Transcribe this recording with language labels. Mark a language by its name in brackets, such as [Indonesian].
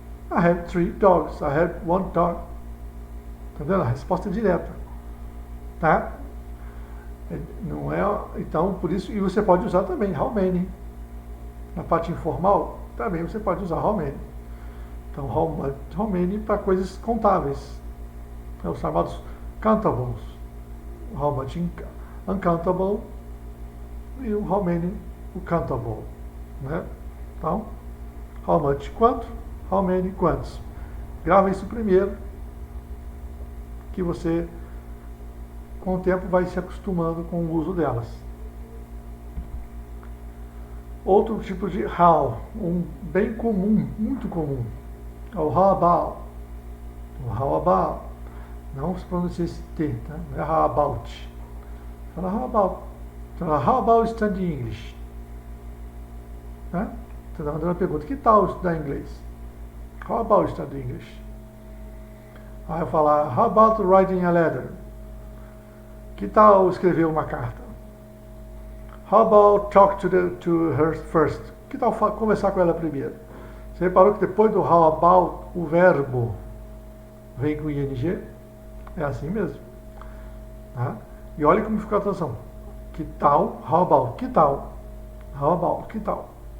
[English] I have 3 dogs, I have 1 dog. [Portuguese] Tá vendo? A resposta é direta. Tá? Não é, então, por isso, e você pode usar também how many. Na parte informal, também você pode usar how many. Então, how many para coisas contáveis. É os chamados countables. How much uncountable e o how many o countable. Né? Então, how much quanto, how many quantos. Grava isso primeiro, que você com o tempo vai se acostumando com o uso delas. Outro tipo de how, bem comum, muito comum, é o how about. O how about, não se pronuncia esse T, tá? Não é how about. Fala how about. Fala [English] how about studying English. Né? [Portuguese] Você está mandando uma pergunta, que tal estudar inglês? [English] How about studying English? [Portuguese] Aí eu falar, [English] how about writing a letter? [Portuguese] Que tal escrever uma carta? [English] How about talk to her first? [Portuguese] Que tal conversar com ela primeiro? Você reparou que depois do how about, o verbo vem com ing? É assim mesmo. Tá? E olha como ficou a tradução. Que tal, how about, que tal? How about, que tal?